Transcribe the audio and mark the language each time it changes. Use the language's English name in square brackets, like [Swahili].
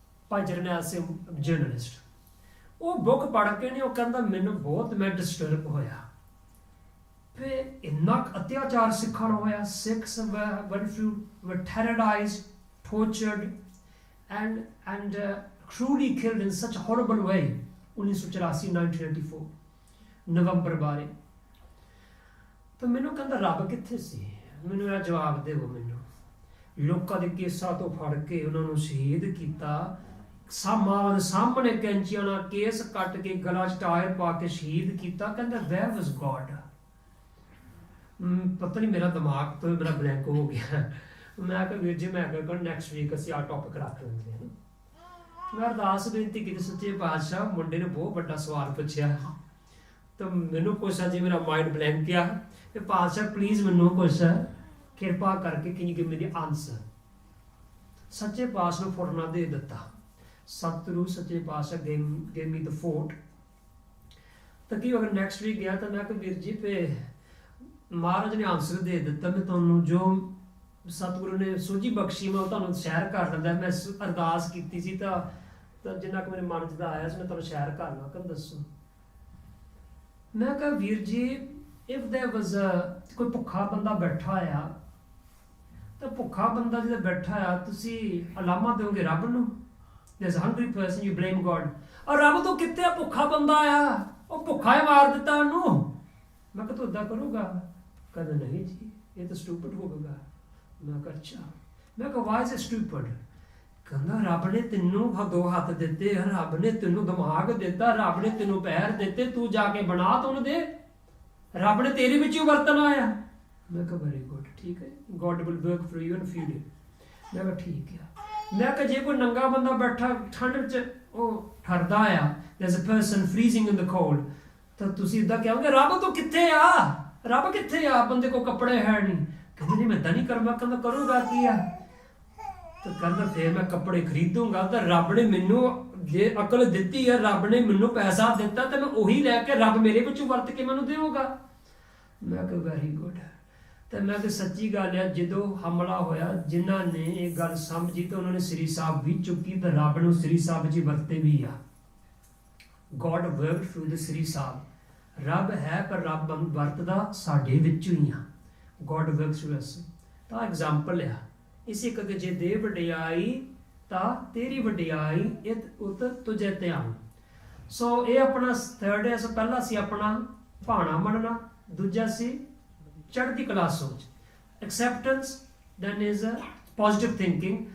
[Punjabi] ਭਾਈ Jarnail Singh journalist, ਉਹ book ਪੜ੍ਹ ਕੇ ਨੇ ਉਹ ਕਹਿੰਦਾ ਮੈਨੂੰ ਬਹੁਤ ਮੈਂ ਡਿਸਟਰਬ ਹੋਇਆ, ਫਿਰ ਇੰਨਾ ਅਤਿਆਚਾਰ ਸਿੱਖਾਂ ਨੂੰ ਹੋਇਆ। [English] Sikhs were terrorized, tortured and cruelly killed in such a horrible way। [Punjabi] 1984 1984 ਨਵੰਬਰ ਬਾਰੇ। ਤਾਂ ਮੈਨੂੰ ਕਹਿੰਦਾ ਰੱਬ ਕਿੱਥੇ ਸੀ? ਮੈਨੂੰ ਇਹ ਜਵਾਬ ਦੇਵੋ ਮੈਨੂੰ। ਲੋਕਾਂ ਦੇ ਕੇਸਾਂ ਤੋਂ ਫੜ ਕੇ ਉਹਨਾਂ ਨੂੰ ਸ਼ਹੀਦ ਕੀਤਾ, ਸਾਹਮਣੇ ਕੈਂਚੀਆਂ ਨਾਲ ਕੇਸ ਕੱਟ ਕੇ ਗਲਾ 'ਚ ਟਾਇਰ ਪਾ ਕੇ ਸ਼ਹੀਦ ਕੀਤਾ। [English] ਕਹਿੰਦਾ where was God? [Punjabi] ਪਤਾ ਨਹੀਂ ਮੇਰਾ ਦਿਮਾਗ ਤੋਂ ਮੇਰਾ ਬਲੈਂਕ ਹੋ ਗਿਆ। ਮੈਂ ਕਿਹਾ ਵੀਰ ਜੀ, ਮੈਂ ਕਿਹਾ ਨੈਕਸਟ ਵੀਕ ਅਸੀਂ ਆਹ ਟੌਪਿਕ ਰੱਖ ਲੈਂਦੇ ਹਾਂ। ਮੈਂ ਅਰਦਾਸ ਬੇਨਤੀ ਕੀਤੀ, ਸੱਚੇ ਪਾਤਸ਼ਾਹ ਮੁੰਡੇ ਨੇ ਬਹੁਤ ਵੱਡਾ ਸਵਾਲ ਪੁੱਛਿਆ ਤਾਂ ਮੈਨੂੰ ਕੁਛ ਜੀ ਮੇਰਾ ਮਾਈਂਡ ਬਲੈਂਕ ਆ, ਤੇ ਪਾਤਸ਼ਾਹ ਪਲੀਜ਼ ਮੈਨੂੰ ਕੁਛ ਕਿਰਪਾ ਕਰਕੇ [English] can you give me the answer। [Punjabi] ਸੱਚੇ ਪਾਤਸ਼ਾਹ ਨੂੰ ਫੁਰਨਾ ਦੇ ਦਿੱਤਾ। [English] ਸਤਿਗੁਰੂ ਸੱਚੇ ਪਾਤਸ਼ਾਹ gave me the fort। [Punjabi] ਤਾਂ ਕੀ ਅਗਰ ਨੈਕਸਟ ਵੀਕ ਗਿਆ ਤਾਂ ਮੈਂ ਕਿਹਾ ਵੀਰ ਜੀ ਫੇ ਮਹਾਰਾਜ ਨੇ ਆਨਸਰ ਦੇ ਦਿੱਤਾ, ਮੈਂ ਤੁਹਾਨੂੰ ਜੋ ਸਤਿਗੁਰੂ ਨੇ ਸੋਝੀ ਬਖਸ਼ੀ ਮੈਂ ਉਹ ਤੁਹਾਨੂੰ ਸ਼ੇਅਰ ਕਰ ਦਿੰਦਾ। ਮੈਂ ਅਰਦਾਸ ਕੀਤੀ ਸੀ ਤਾਂ ਜਿੰਨਾ ਕੁ ਮੇਰੇ ਮਨ 'ਚ ਦਾ ਆਇਆ ਸੀ ਮੈਂ ਤੁਹਾਨੂੰ ਸ਼ੇਅਰ ਕਰਨਾ। ਕਹਿੰਦਾ ਦੱਸੋ। ਮੈਂ ਕਿਹਾ ਵੀਰ ਜੀ [English] if there was [Punjabi] ਕੋਈ ਭੁੱਖਾ ਬੰਦਾ ਬੈਠਾ ਆ ਤਾਂ ਭੁੱਖਾ ਬੰਦਾ ਜਿਹੜਾ ਬੈਠਾ ਆ ਤੁਸੀਂ ਅਲਾਮਾ ਦਿਓਗੇ ਰੱਬ ਨੂੰ? [English] there's a hungry person, you blame God। [Punjabi] ਔਰ ਰੱਬ ਤੋਂ ਕਿੱਥੇ ਆ ਭੁੱਖਾ ਬੰਦਾ ਆ? ਉਹ ਭੁੱਖਾ ਹੀ ਮਾਰ ਦਿੱਤਾ ਉਹਨੂੰ। ਮੈਂ ਕਿਹਾ ਤੂੰ ਏਦਾਂ ਕਰੂਗਾ? ਕਹਿੰਦਾ ਨਹੀਂ ਜੀ ਇਹ ਤਾਂ ਸਟੂਪਿਡ ਹੋਵੇਗਾ। ਮੈਂ ਕਿਹਾ ਅੱਛਾ। ਮੈਂ ਕਿਹਾ [English] why is it stupid? [Punjabi] ਕਹਿੰਦਾ ਰੱਬ ਨੇ ਤੈਨੂੰ ਦੋ ਹੱਥ ਦਿੱਤੇ, ਰੱਬ ਨੇ ਤੈਨੂੰ ਦਿਮਾਗ ਦਿੱਤਾ, ਰੱਬ ਨੇ ਤੈਨੂੰ ਪੈਰ ਦਿੱਤੇ, ਤੂੰ ਜਾ ਕੇ ਬਣਾ ਤਾਂ ਉਹਨੂੰ ਦੇ। ਰੱਬ ਨੇ ਤੇਰੇ ਵਿੱਚ ਹੀ ਵਰਤਣਾ ਆਇਆ। ਮੈਂ ਕਿਹਾ ਵੈਰੀ ਗੁੱਡ, ਠੀਕ ਹੈ, [English] God will work for you and feed you। [Punjabi] ਮੈਂ ਕਿਹਾ ਠੀਕ ਆ। ਮੈਂ ਕਿਹਾ ਜੇ ਕੋਈ ਨੰਗਾ ਬੰਦਾ ਬੈਠਾ ਠੰਡ ਵਿੱਚ ਉਹ ਠਰਦਾ ਆ, [English] there's a person freezing in the cold, [Punjabi] ਤਾਂ ਤੁਸੀਂ ਇੱਦਾਂ ਕਹੋਗੇ ਰੱਬ ਤੂੰ ਕਿੱਥੇ ਆ? ਰੱਬ ਕਿੱਥੇ ਆ? ਬੰਦੇ ਕੋਲ ਕੱਪੜੇ ਹੈ ਨਹੀਂ। ਕਹਿੰਦੇ ਨਹੀਂ ਮੈਂ ਏਦਾਂ ਨਹੀਂ ਕਰੂੰਗਾ। ਕਹਿੰਦਾ ਕਰੂਗਾ ਕੀ ਆ? ਤਾਂ ਕਹਿੰਦਾ ਫਿਰ ਮੈਂ ਕੱਪੜੇ ਖਰੀਦੂੰਗਾ ਤਾਂ ਰੱਬ ਨੇ ਮੈਨੂੰ ਜੇ ਅਕਲ ਦਿੱਤੀ ਹੈ, ਰੱਬ ਨੇ ਮੈਨੂੰ ਪੈਸਾ ਦਿੱਤਾ ਤੇ ਮੈਂ ਉਹੀ ਲੈ ਕੇ ਰੱਬ ਮੇਰੇ ਵਿੱਚੋਂ ਵਰਤ ਕੇ ਮੈਨੂੰ ਦੇਊਗਾ। ਮੈਂ ਕਿਹਾ ਵੈਰੀ ਗੁੱਡ। ਤੇ ਮੈਂ ਕਿਹਾ ਸੱਚੀ ਗੱਲ ਆ, ਜਦੋਂ ਹਮਲਾ ਹੋਇਆ ਜਿਨ੍ਹਾਂ ਨੇ ਇਹ ਗੱਲ ਸਮਝੀ ਤਾਂ ਉਹਨਾਂ ਨੇ ਸ੍ਰੀ ਸਾਹਿਬ ਵੀ ਚੁੱਕੀ ਤਾਂ ਰੱਬ ਨੂੰ ਸ੍ਰੀ ਸਾਹਿਬ ਜੀ ਵਰਤੇ ਵੀ ਆ। [English] God worked through the Sri Sahib. [Punjabi] ਰੱਬ ਹੈ ਪਰ ਰੱਬ ਵਰਤਦਾ ਸਾਡੇ ਵਿੱਚੋਂ ਹੀ ਆ। [English] God works through us। [Punjabi] ਤਾਂ ਐਗਜ਼ਾਮਪਲ ਆ ਇਸੇ ਕਰਕੇ ਜੇ ਦੇ ਵਡਿਆਈ ਤਾਂ ਤੇਰੀ ਵਡਿਆਈ ਇਤ ਉਤ ਤੁਝੇ ਧਿਆਨ। ਸੋ ਇਹ ਆਪਣਾ ਥਰਡ ਹੈ। ਸੋ ਪਹਿਲਾ ਸੀ ਆਪਣਾ ਭਾਣਾ ਮੰਨਣਾ, ਦੂਜਾ ਸੀ ਚੜ੍ਹਦੀ ਕਲਾ ਸੋਚ, acceptance, [English] Then is positive thinking.